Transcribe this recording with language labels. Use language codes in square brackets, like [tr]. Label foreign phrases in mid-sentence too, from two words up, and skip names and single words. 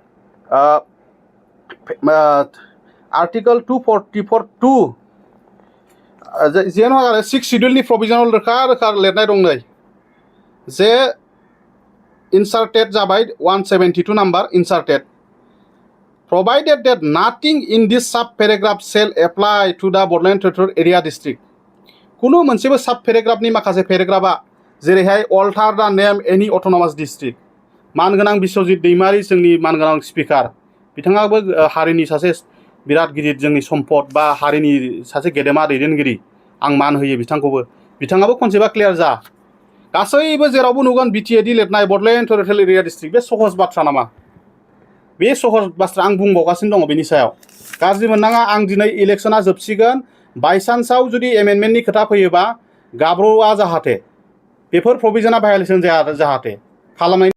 [brx] आर्टिकल 244(2) जेन' आरो 6 शिड्युलनि प्रभिजनाव रोखा रोखा लिरनाय दं नै जे इनसार्टेड जाबाय 172 नाम्बार इनसार्टेड [en] provided that nothing in this sub paragraph shall apply to the Bordland Territorial Area District [brx] कुनु मोनसेबो सब पेराग्राफनि माखासे पेराग्राफा जेरैहाय [en] alter the name any autonomous district [brx] मानगोनां बिश्वजित दैमारि जोंनि मानगोनां स्पिकार बिथाङाबो हारिनि सासे बिराद गिदिर जोंनि सम्पद बा हारिनि सासे गेदेमा दैदेनगिरि आं मान होयो बिथाङाबो कनसेप्टआ क्लियार जा गासैबो जेरावबो नुगोन बिटिएडि लिरनाय बडलेण्ड टेरिटरियेल एरिया डिस्ट्रिक्ट बे सहज बाथ्रा नामा बे सहज बाथ्रा आं बुंबावगासिनो दङ बेनि सायाव गाज्रि मोननाङा आं दिनै इलेक्शना जोबसिगोन बायसान्सआव जुदि एमेन्डमेन्टनि खोथा फैयोबा गाब्र'आ जाहाथे बेफोर प्रभिजना भायलेसन जाया जाहाथे खालामनाय